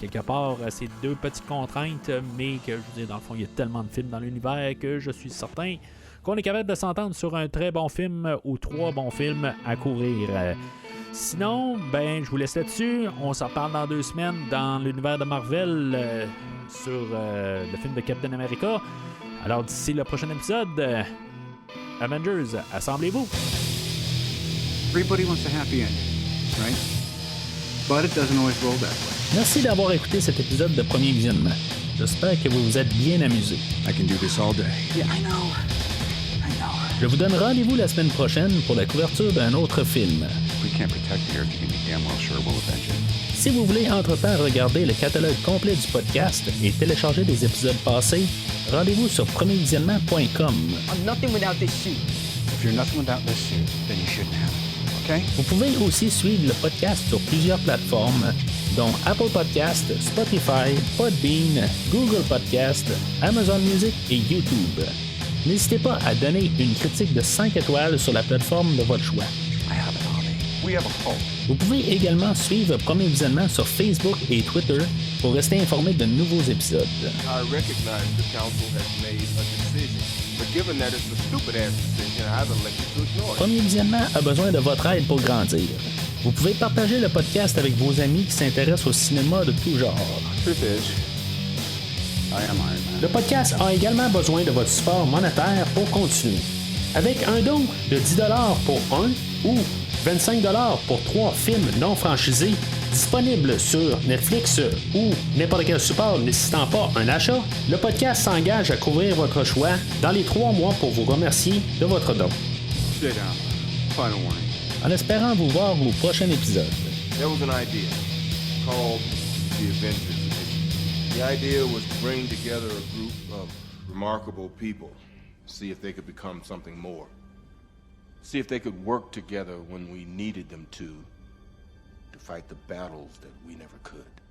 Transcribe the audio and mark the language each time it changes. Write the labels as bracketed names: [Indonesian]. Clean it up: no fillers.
[French] Quelque part, c'est 2 petites contraintes, mais que, je veux dire, dans le fond, il y a tellement de films dans l'univers que je suis certain qu'on est capable de s'entendre sur un très bon film ou 3 bons films à couvrir. Sinon, je vous laisse là-dessus. On s'en parle dans 2 semaines dans l'univers de Marvel sur le film de Captain America. Alors d'ici le prochain épisode, Avengers, assemblez-vous. [English] Everybody wants a happy ending, right? But it doesn't always roll that way. [French] Merci d'avoir écouté cet épisode de Premier Visionnement. J'espère que vous vous êtes bien amusés. [English] I can do this all day. Yeah, I know. [French] Je vous donne rendez-vous la semaine prochaine pour la couverture d'un autre film. [English] If we can't protect the Earth, you can be damn well sure we'll avenge it. [French] Si vous voulez entre-temps regarder le catalogue complet du podcast et télécharger des épisodes passés, rendez-vous sur premiervisionnement.com. [English] I'm nothing without this suit. If you're nothing without this suit, then you shouldn't have it. Okay? [French] Vous pouvez aussi suivre le podcast sur plusieurs plateformes, dont Apple Podcast, Spotify, Podbean, Google Podcast, Amazon Music et YouTube. N'hésitez pas à donner une critique de 5 étoiles sur la plateforme de votre choix. [English] I have an army. We have a hope. [French] Vous pouvez également suivre Premier Visionnement sur Facebook et Twitter pour rester informé de nouveaux épisodes. [English] I recognize the council has made a decision, but given that it's a stupid-ass decision, I've elected to ignore it. [French] Premier Visionnement a besoin de votre aide pour grandir. Vous pouvez partager le podcast avec vos amis qui s'intéressent au cinéma de tout genre. [English] Truth is, I am Iron Man. [French] Le podcast a également besoin de votre support monétaire pour continuer. Avec un don de 10$ pour un ou 25$ pour 3 films non franchisés disponibles sur Netflix ou n'importe quel support nécessitant pas un achat, le podcast s'engage à couvrir votre choix dans les 3 mois pour vous remercier de votre don. [English] Sit down. Final warning. [French] En espérant vous voir au prochain épisode. [English] there was an idea called the Avengers Edition. The idea was to bring together a group of remarkable people, see if they could become something more. See if they could work together when we needed them to fight the battles that we never could.